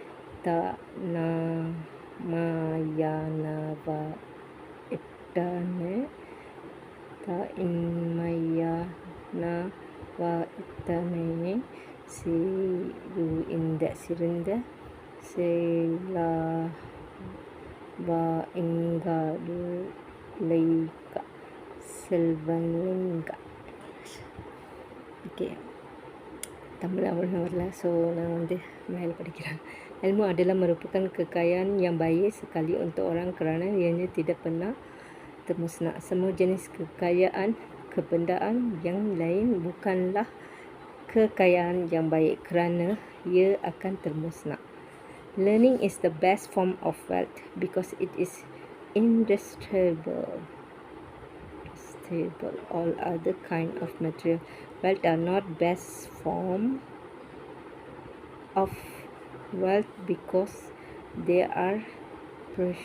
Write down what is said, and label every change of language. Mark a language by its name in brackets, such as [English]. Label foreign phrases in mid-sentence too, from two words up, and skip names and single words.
[Tamil] இன்மையானவ சிறந்த செல்வலிங்க. ஓகே, தமிழ் அவ்வளோ வரல, ஸோ நான் மேலே படிக்கிறேன். [Malay] Ilmu adalah merupakan kekayaan yang baik sekali untuk orang kerana ianya tidak pernah termusnah. Semua jenis kekayaan kebendaan yang lain bukanlah kekayaan yang baik kerana ia akan termusnah. [English] Learning is the best form of wealth because it is indestructible. All other kind of material wealth are not best form of wealth because they are perishable.